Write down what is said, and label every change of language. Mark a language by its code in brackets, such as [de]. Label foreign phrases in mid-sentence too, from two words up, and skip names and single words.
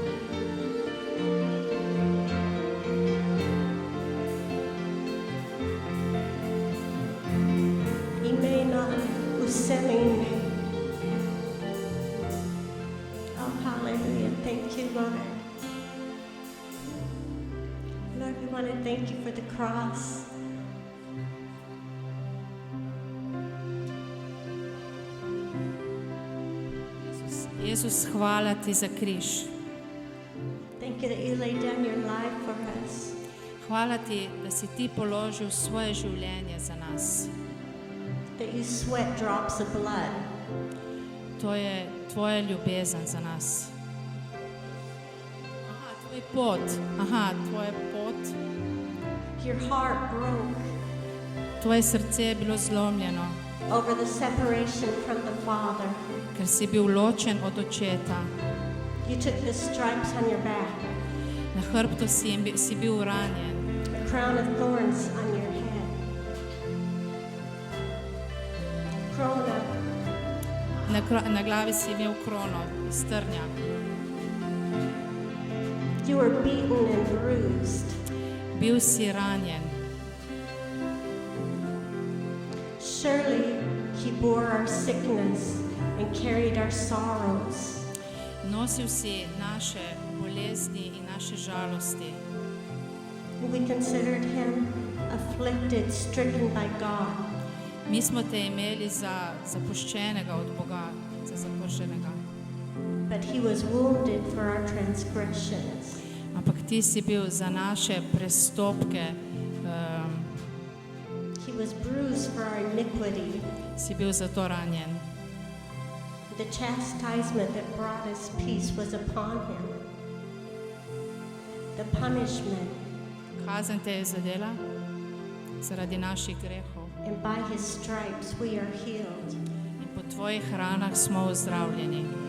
[en] Imena usemine. Oh, hallelujah. Thank you, Lord. Lord, we want to thank you for the cross. [sl] Jezus, hvala ti za križ. [en] Thank you that you laid down your life for us. [sl] Hvala ti, da si ti položil svoje življenje za nas. [en] That you sweat drops of blood. [sl] To je tvoja ljubezen za nas. Tvoj pot. Tvoja pot. [en] Your heart broke [sl] Tvoje srce je bilo zlomljeno, [en] over the separation from the Father. [sl] ker si bil ločen od očeta. [en] You took the stripes on your back, [sl] Na hrbtu si bil ranjen, [en] a crown of thorns on your head. [sl] Krona. na glavi si imel krono iz trnja. [en] You were beaten and bruised. [sl] Bil si ranjen. [en] Surely he bore our sickness and carried our sorrows. [sl] Nosil si naše bolezni in naše žalosti. [en] We considered him afflicted, stricken by God. [sl] Mi smo te imeli za zapuščenega od Boga, za zapuščenega. [en] But he was wounded for our transgressions. [sl] Ampak ti si bil za naše prestopke, [en] He was bruised for our iniquity. [sl] si bil zato ranjen. [en] The chastisement that brought us peace was upon him. The punishment, [sl] Kazen te je zadela zaradi naših grehov [en] and by his stripes we are healed. [sl] in po tvojih ranah smo ozdravljeni.